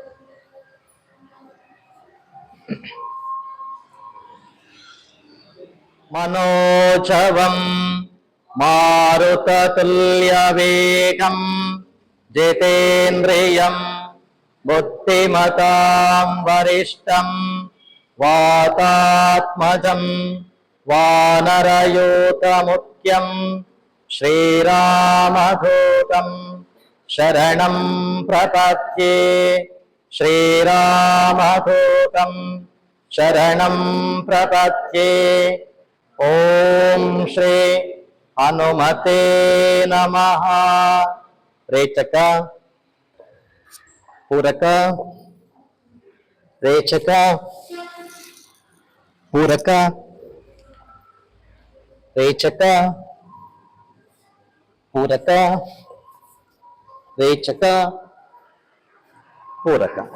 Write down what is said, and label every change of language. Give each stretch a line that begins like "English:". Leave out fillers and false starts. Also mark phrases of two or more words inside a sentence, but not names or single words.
Sanskrit: ಮನೋಜವಂ ಮಾರುತತುಲ್ಯ ವೇಗಂ ಜಿತೇಂದ್ರಿಯಂ ಬುದ್ಧಿಮತಾಂ ವರಿಷ್ಠಂ ವಾತಾತ್ಮಜಂ ವಾನರಯೂತ ಮುಖ್ಯಂ ಶ್ರೀರಾಮಧೂತಂ ಶರಣಂ ಪ್ರಪದ್ಯೆ. ಶ್ರೀರಾಮಧೂತಂ ಶರಣಂ ಪ್ರಪದ್ಯೆ. ಓಂ ಶ್ರೀ ಹನುಮತೆ ನಮಃ. ರೇಚಕ, ಪೂರಕ, ರೇಚಕ, ಪೂರಕ, ರೇಚಕ, ಪೂರಕ, ರೇಚಕ, ಪೂರಕ.